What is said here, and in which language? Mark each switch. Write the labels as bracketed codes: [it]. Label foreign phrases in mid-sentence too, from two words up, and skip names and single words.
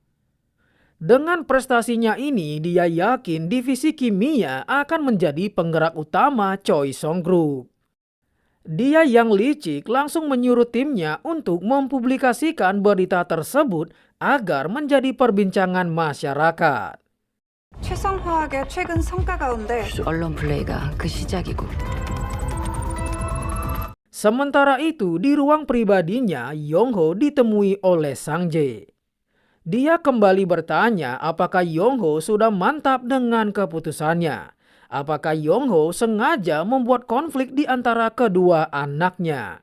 [id] Dengan prestasinya ini, dia yakin divisi kimia akan menjadi penggerak utama Choesong Group. Dia yang licik langsung menyuruh timnya untuk mempublikasikan berita tersebut agar menjadi perbincangan masyarakat. [ko] 최성화학의 최근 성과 가운데 언론 플레이가 그 시작이고. [id] Sementara itu, di ruang pribadinya, Yong-ho ditemui oleh Sang Jae. Dia kembali bertanya apakah Yong-ho sudah mantap dengan keputusannya. Apakah Yong-ho sengaja membuat konflik di antara kedua anaknya.